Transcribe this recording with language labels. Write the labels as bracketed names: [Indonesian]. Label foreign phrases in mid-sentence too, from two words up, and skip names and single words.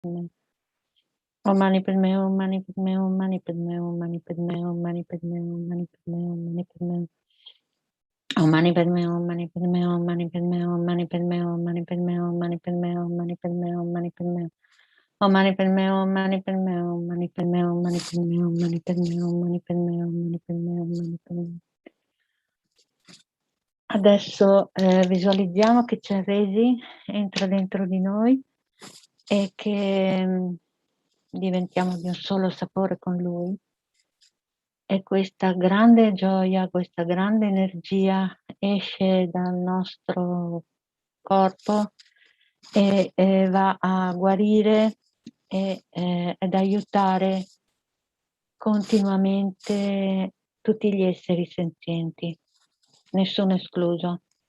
[Sanskrit] Om Mani Padme, Om Mani Padme, Om Mani Padme, Om Mani Padme, Om Mani Padme, Om Mani Padme, Om Mani Padme. Om Mani Padme, Om Mani Padme, Om Mani Padme, Om Mani Padme, Om Mani Padme, Om Mani Padme, Om Mani Padme, Om Mani Padme. Om Mani Padme, Om Mani Padme, Om Mani Padme, Om Mani Padme, Om Mani Padme, Om Mani Padme, Om Mani Padme, Om Mani Padme. [Italian] Adesso visualizziamo che Chenrezig entra dentro di noi e che diventiamo di un solo sapore con lui. E questa grande gioia, questa grande energia esce dal nostro corpo e va a guarire ed aiutare continuamente tutti gli esseri senzienti, nessuno escluso.